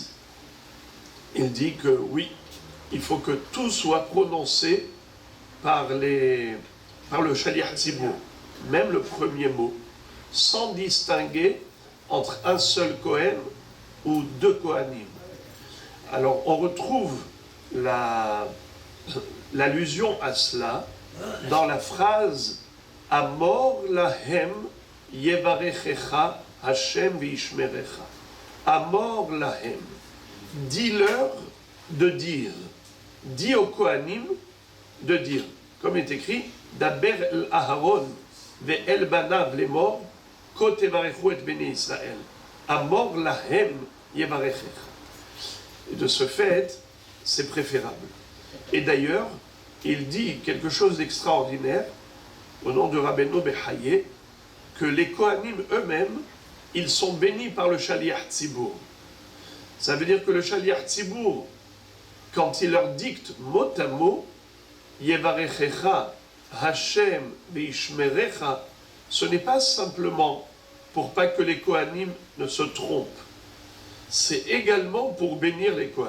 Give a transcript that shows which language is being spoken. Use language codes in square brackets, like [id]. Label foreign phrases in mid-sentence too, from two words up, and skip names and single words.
[fr] Il dit que oui, il faut que tout soit prononcé par le [he] שליח ציבור, [fr] même le premier mot, sans distinguer entre un seul Kohen ou deux Kohanim. Alors on retrouve l'allusion à cela dans la phrase [he] אמור להם יברכך ה' וישמרך. אמור להם. [fr] Dis-leur de dire. Dis aux Kohanim de dire. Comme est écrit, [he] דבר אל אהרן ואל בניו לאמר כה תברכו את בני ישראל. אמור להם יברכך. [fr] Et de ce fait, c'est préférable. Et d'ailleurs, il dit quelque chose d'extraordinaire au nom de Rabbeinu Bechaye, que les Kohanim eux-mêmes, ils sont bénis par le [he] שליח ציבור. [fr] Ça veut dire que le [he] שליח ציבור, [fr] quand il leur dicte mot à mot, [he] יברכך, ה', וישמרך, [fr] ce n'est pas simplement pour pas que les Kohanim ne se trompent, c'est également pour bénir les Kohanim.